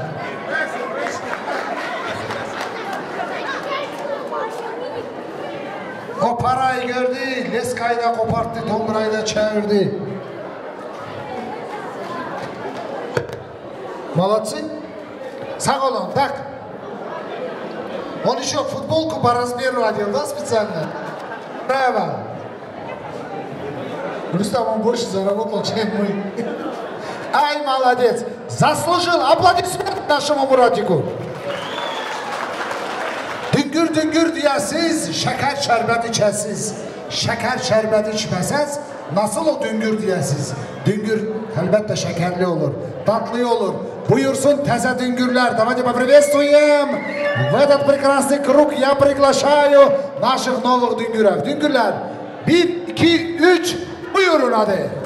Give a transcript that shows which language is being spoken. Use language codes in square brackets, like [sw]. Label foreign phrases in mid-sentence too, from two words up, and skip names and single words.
[tr] O parayı gördü, leskayı da koparttı, dombrayı da çevirdi. [ru] Молодцы. [tr] Sağ olun, [ru] так. Он еще футболку по размеру одел, да, специально? Браво. Рустам, он больше заработал, чем мы. Ай, молодец. Заслужил. Аплодисмент нашему Murat'iku. [tr] Düngür düngür diyesiz, şeker şerbet içesiz. Şeker şerbet içmesez, nasıl o düngür diyesiz? Düngür elbette şekerli olur, tatlı olur. Buyursun teze düngürler. [ru] Давайте поприветствуем. В этот прекрасный круг я приглашаю наших новых [tr] düngürler. Düngürler. 1, 2, 3. Buyurun hadi.